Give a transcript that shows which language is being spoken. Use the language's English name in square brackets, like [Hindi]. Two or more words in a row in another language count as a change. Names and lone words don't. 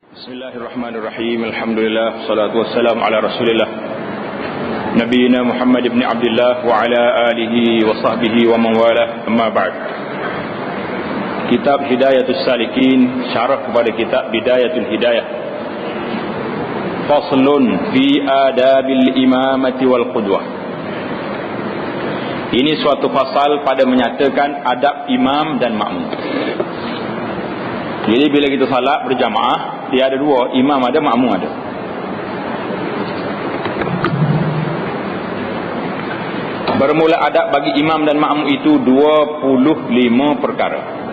[Arabic] بسم الله الرحمن الرحيم الحمد لله والصلاة والسلام على رسول الله نبينا محمد بن عبد الله وعلى آله وصحبه ومن والاه. أما بعد. [Malay] Kitab Hidayatus Salikin, syarah kepada kitab Bidayatul Hidayah. [Arabic] فصل في آداب الإمامة والقدوة. [Malay] Ini suatu pasal pada menyatakan adab imam dan makmum. Jadi bila kita salat berjamaah, dia ada dua, imam ada, makmum ada. Bermula adab bagi imam dan makmum itu 25 perkara.